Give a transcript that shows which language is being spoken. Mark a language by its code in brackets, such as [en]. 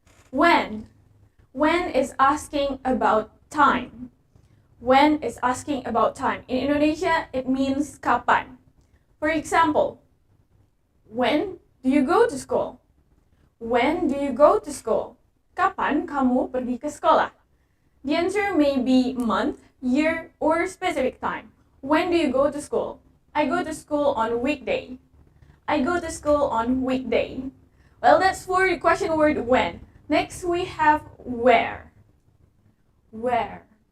[en] When. When is asking about time. When is asking about time. In Indonesia, it means [id] kapan. [en] For example, when do you go to school? When do you go to school? [id] Kapan kamu pergi ke sekolah? [en] The answer may be month, year, or specific time. When do you go to school? I go to school on weekday. I go to school on weekday. Well, that's for the question word when. Next, we have where. Where.